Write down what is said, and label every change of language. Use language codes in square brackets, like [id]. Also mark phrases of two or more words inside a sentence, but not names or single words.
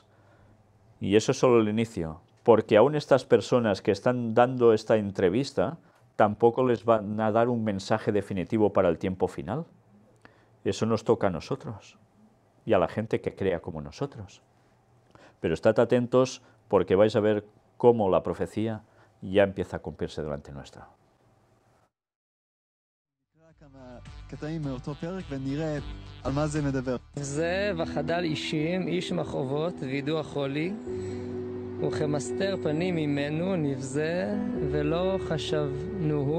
[es] Y eso es solo el inicio, porque aún estas personas que están dando esta entrevista tampoco les van a dar un mensaje definitivo para el tiempo final. Eso nos toca a nosotros y a la gente que crea como nosotros. Pero estad atentos porque vais a ver cómo la profecía ya empieza a cumplirse delante nuestra. [he] קטעים מאותו פרק ונראה על מה זה מדבר. זה וחדל אישים, איש מחרבות וידוע חולי, וכמסתר פנים ממנו נבזה ולא חשבנוהו.